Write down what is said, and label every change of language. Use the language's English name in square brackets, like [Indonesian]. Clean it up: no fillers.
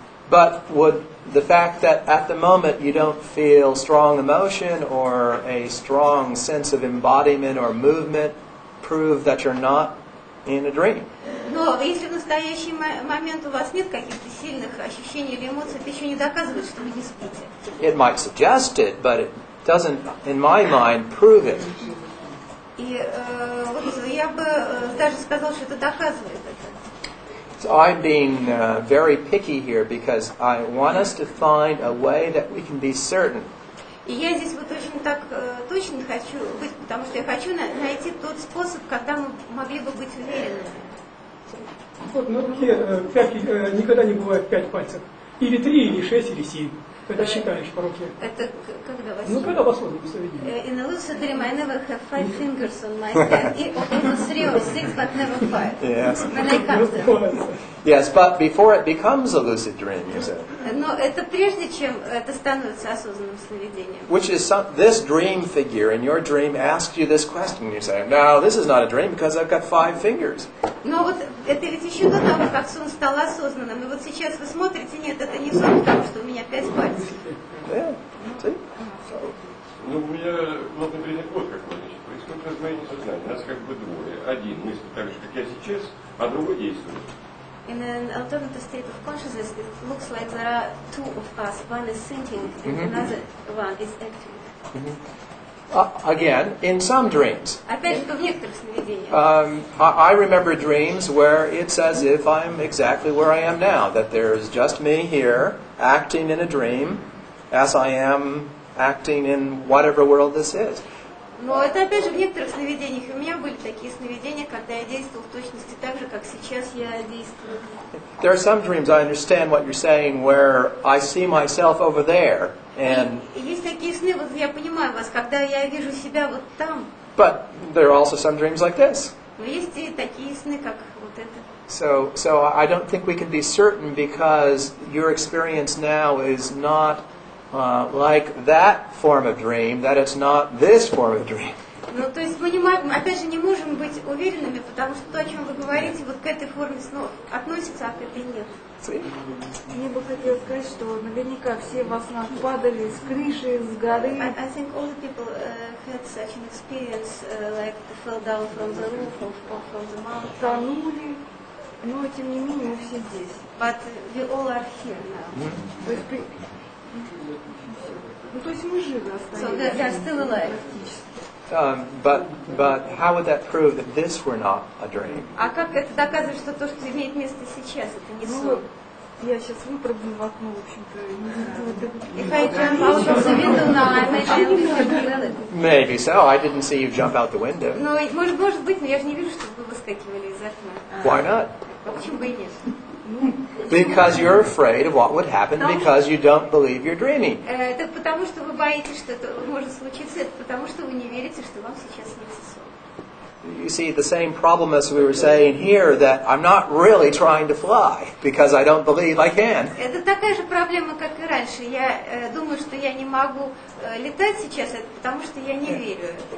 [English] But would the fact that at the moment you don't feel strong emotion or a strong sense of embodiment or movement prove that you're not in a dream? [Russian] Но если в настоящий момент у вас нет каких-то сильных ощущений или эмоций, это еще не доказывает, что вы не спите. [English] It might suggest it, but it doesn't, in my mind, prove it. [Russian] И вот я бы даже сказала, что это доказывает это. [English] So I'm being very picky here because I want us to find a way that we can be certain. [Russian] И я здесь вот очень так точно хочу быть, потому что я хочу найти тот способ, когда мы могли бы быть уверенными. Вот на руке пятки никогда не бывает 5 пальцев. Или 3, или 6, или 7. Когда считаешь по руке. Это когда во Ну, сне? когда в осознанном сновидении. [English] In a lucid dream, I never have 5 fingers on my hand. Only 3 or 6, but never 5. Yes. When I count them. Yes, but before it becomes a lucid dream, you said. [Russian] Но это прежде, чем это становится осознанным сновидением. [English] Which is this dream figure in your dream asks you this question. You say, no, this is not a dream because I've got 5 fingers. [Russian] Но вот это ведь еще до того, как сон стал осознанным. И вот сейчас вы смотрите, нет, это не сон, потому что у меня 5 пальцев. [English] Yeah. See? [Russian] Ну, у меня главный признак вот какой, значит, происходит раздвоение сознания. Нас как бы двое. Один мыслит так же, как я сейчас, а другой действует. [English] In an alternative state of consciousness, it looks like there are 2 of us. One is thinking and another one is acting. Again, in some dreams. [Russian] Опять же, в некоторых сновидениях. [English] I remember dreams where it's as if I'm exactly where I am now, that there's just me here, acting in a dream, as I am acting in whatever world this is. [Russian] Но это опять же в некоторых сновидениях. У меня были такие сновидения, когда я действовал в точности так же, как сейчас я действую. [English] There are some dreams, I understand what you're saying, where I see myself over there, and [Russian] Есть такие сны, вот я понимаю вас, когда я вижу себя вот там. [English] but there are also some dreams like this. [Russian] Но есть и такие сны, как вот это. [English] So I don't think we can be certain because your experience now is not like that form of dream, that it's not this form of dream. [Russian] Ну, то есть мы не можем, опять же, не можем быть уверенными, потому что то, о чем вы говорите, вот к этой форме снов относится, а к этой нет. [English] See? [Russian] Мне бы хотелось сказать, что наверняка все во снах падали с крыши, с горы. [English] I think all the people had such an experience, like they fell down from the roof or from the mountain. [Russian] Тонули, но тем не менее мы все здесь. [English] But we all are here now. [Russian] То есть, то есть мы живы [English] So [Russian] остаемся. [English] they are still alive. But how would that prove that this were not a dream? [Russian] А как это доказывает, что то, что имеет место сейчас, это не Ну, сон? я сейчас выпрыгну в окно, в общем-то, не [English] If I jump out of the window now, I imagine we should feel it. Maybe so. I didn't see you jump out the window. [Russian] Ну, может быть, но я же не вижу, чтобы вы выскакивали из окна. [English] Why not? [Russian] А почему бы и нет? [English] Because you're afraid of what would happen because you don't believe you're dreaming. [Russian] Это потому, что вы боитесь, что это может случиться, это потому, что вы не верите, что вам сейчас снится сон. [English] You see, the same problem as we were saying here, that I'm not really trying to fly because I don't believe I can. [Russian] Это такая же проблема, как и раньше. Я думаю, что я не могу летать сейчас, это потому, что я не верю.